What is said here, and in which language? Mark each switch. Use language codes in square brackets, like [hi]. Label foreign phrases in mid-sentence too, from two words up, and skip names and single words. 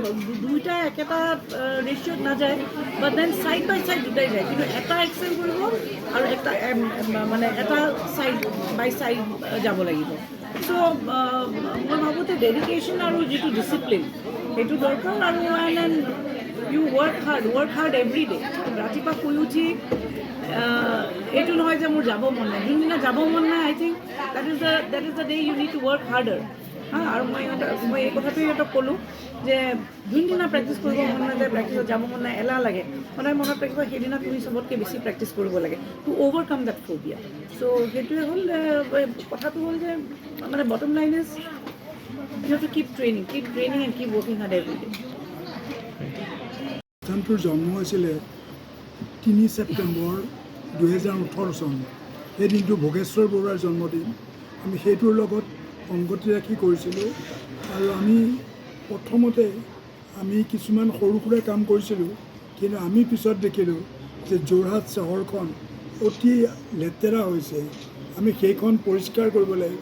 [as] দুয়োটা একেটা ৰেচিঅ'ত নাযায়, [en] But then side by side [as] দুটাই যায়, কিন্তু এটা এক্সেল কৰিব আৰু এটা এটা [en] side by side [as] যাব লাগিব। চ' মই ভাবোঁ যে ডেডিকেশ্যন আৰু যিটো ডিচিপ্লিন সেইটো দৰকাৰ আৰু [en] you work hard every day. [as] ৰাতিপুৱা শুই উঠি এইটো নহয় যে মোৰ যাব মন নাই, যোনদিনা যাব মন নাই [en] I think that is the day you need to work harder. [as] আৰু মই এই কথাটোৱে সিহঁতক ক'লোঁ যে যোনদিনা প্ৰেক্টিছ কৰিব মন নাযায়, প্ৰেক্টিছত যাব মন নাই, এলাহ লাগে, সদায় মনত ৰাখিব সেইদিনা তুমি চবতকৈ বেছি প্ৰেক্টিছ কৰিব লাগে [en] to overcome that phobia. [as] চ' সেইটোৱে হ'ল কথাটো হ'ল যে [en] bottom line is you have to keep training and keep working hard every day. [as] অনুষ্ঠানটোৰ জন্ম হৈছিলে ৩ ছেপ্টেম্বৰ 2018 চন। সেই দিনটো ভোগেশ্বৰ বৰুৱাৰ জন্মদিন। আমি সেইটোৰ লগত সংগতি ৰাখি কৰিছিলোঁ আৰু আমি প্ৰথমতে কিছুমান সৰু সুৰা কাম কৰিছিলোঁ, কিন্তু আমি পিছত দেখিলোঁ যে যোৰহাট চহৰখন অতি লেতেৰা হৈছে, আমি সেইখন পৰিষ্কাৰ কৰিব লাগিব।